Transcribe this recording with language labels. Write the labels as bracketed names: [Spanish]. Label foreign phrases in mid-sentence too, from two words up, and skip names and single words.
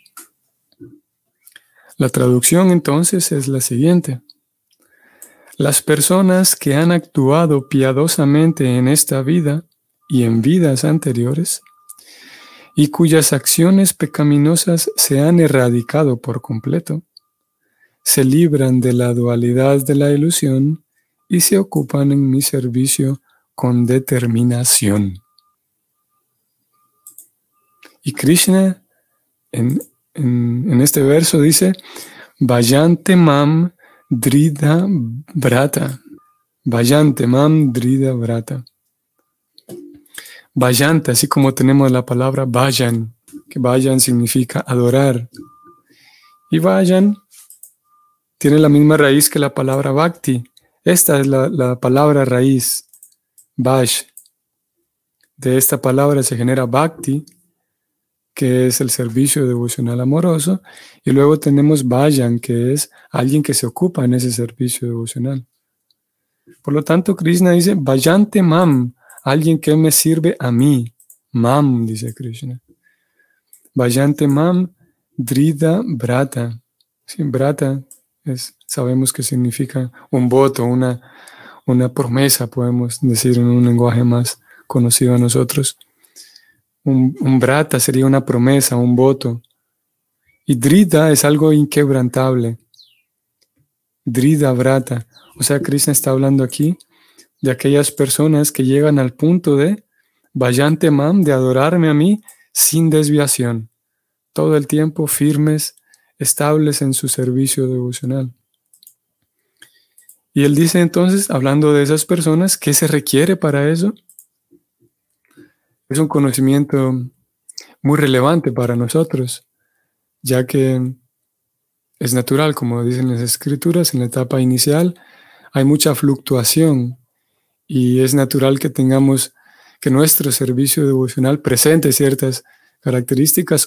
[Spanish] La traducción entonces es la siguiente: las personas que han actuado piadosamente en esta vida y en vidas anteriores, y cuyas acciones pecaminosas se han erradicado por completo, se libran de la dualidad de la ilusión y se ocupan en mi servicio con determinación. Y Krishna en este verso dice: [Sanskrit] Bhajante mam drida brata. Bhajante mam drida brata. Bhajante, [Spanish] así como tenemos la palabra bhajan, que bhajan significa adorar. Y bhajan tiene la misma raíz que la palabra bhakti. Esta es la palabra raíz, bhaj. De esta palabra se genera bhakti, que es el servicio devocional amoroso, y luego tenemos bhajan, que es alguien que se ocupa en ese servicio devocional. Por lo tanto, Krishna dice, [Sanskrit] bhajante mam, [Spanish] alguien que me sirve a mí. Mam, dice Krishna. [Sanskrit] Bhajante mam drida brata. [Spanish] Sí, brata sabemos que significa un voto, una promesa, podemos decir en un lenguaje más conocido a nosotros. Un brata sería una promesa, un voto. Y drida es algo inquebrantable. [Sanskrit] Drida brata. [Spanish] O sea, Krishna está hablando aquí de aquellas personas que llegan al punto de [Sanskrit] bhajante mam, [Spanish] de adorarme a mí sin desviación. Todo el tiempo firmes, estables en su servicio devocional. Y él dice entonces, hablando de esas personas, ¿qué se requiere para eso? Es un conocimiento muy relevante para nosotros, ya que es natural, como dicen las escrituras, en la etapa inicial hay mucha fluctuación y es natural que tengamos que nuestro servicio devocional presente ciertas características.